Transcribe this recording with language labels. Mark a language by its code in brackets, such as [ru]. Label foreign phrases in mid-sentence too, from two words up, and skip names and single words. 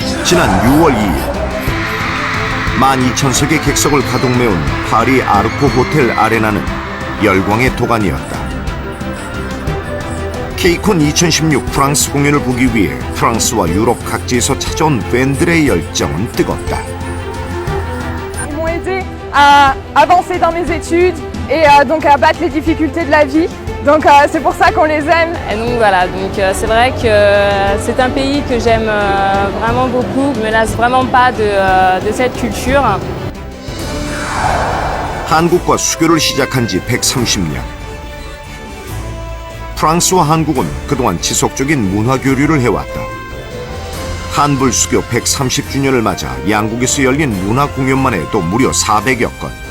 [ko] 지난 6월 2일 12,000석의 객석을 가득 메운 파리 아르코 호텔 아레나는 열광의 도가니였다. 케이콘 2016 프랑스 공연을 보기 위해 프랑스와 유럽 각지에서 찾아온 팬들의 열정은 뜨겁다. [fr] Ils m'ont aidé à avancer dans mes études et donc à battre les difficultés de la vie. Donc c'est pour ça qu'on les aime. Et donc voilà, donc c'est vrai que c'est un pays que j'aime vraiment beaucoup. Je me lasse vraiment pas de cette culture. [ko] 한국과 수교를 시작한 지 130년. 프랑스와 한국은 그동안 지속적인 문화 교류를 해왔다. 한불 수교 130주년을 맞아 양국에서 열린 문화 공연만 해도 무려 400여 건.